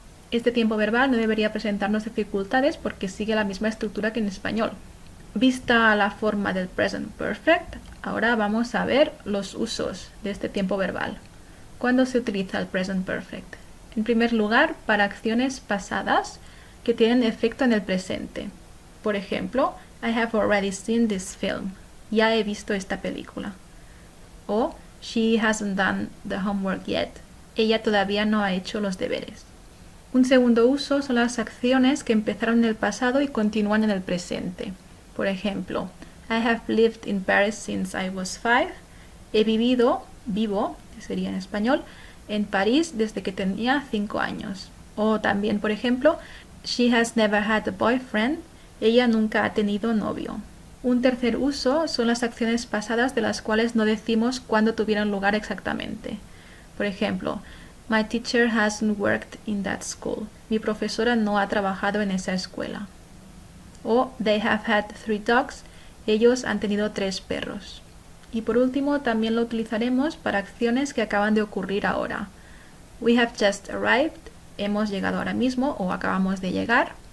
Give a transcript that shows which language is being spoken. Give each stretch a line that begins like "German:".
Spanish: Este tiempo verbal no debería presentarnos dificultades porque sigue la misma estructura que en español. Vista la forma del present perfect, ahora vamos a ver los usos de este tiempo verbal. ¿Cuándo se utiliza el present perfect? En primer lugar, para acciones pasadas que tienen efecto en el presente. Por ejemplo,
English: I have already seen this film.
Spanish: Ya he visto esta película.
English: O she hasn't done the homework yet.
Spanish: Ella todavía no ha hecho los deberes. Un segundo uso son las acciones que empezaron en el pasado y continúan en el presente. Por ejemplo,
English: I have lived in Paris since I was 5.
Spanish: He vivo, que sería en español, en París desde que tenía 5 años. O también, por ejemplo,
English: she has never had a boyfriend.
Spanish: Ella nunca ha tenido novio. Un tercer uso son las acciones pasadas de las cuales no decimos cuándo tuvieron lugar exactamente. Por ejemplo,
English: my teacher hasn't worked in that school.
Spanish: Mi profesora no ha trabajado en esa escuela. O
English: they have had 3 dogs.
Spanish: Ellos han tenido 3 perros. Y por último, también lo utilizaremos para acciones que acaban de ocurrir ahora.
English: We have just arrived.
Spanish: Hemos llegado ahora mismo o acabamos de llegar.